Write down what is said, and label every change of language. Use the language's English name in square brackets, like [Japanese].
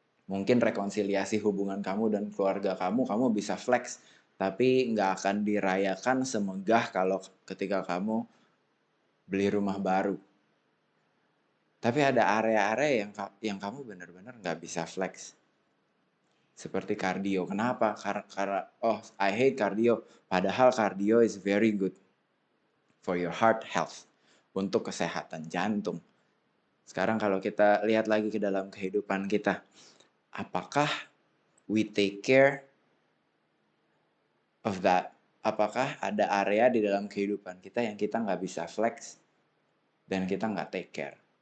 [Indonesian] Mungkin rekonsiliasi hubungan kamu dan keluarga kamu bisa flex, tapi nggak akan dirayakan semegah kalau ketika kamu beli rumah baru. Tapi ada area-area yang kamu benar-benar nggak bisa flex. Seperti kardio. Kenapa? Karena [English] I hate [Indonesian] kardio. Padahal [English] kardio is very good for your heart health. [Indonesian] Untuk kesehatan jantung. Sekarang kalau kita lihat lagi ke dalam kehidupan kita. Apakah [English] we take care of that? [Indonesian] Apakah ada area di dalam kehidupan kita yang kita nggak bisa flex dan kita nggak [English] take care?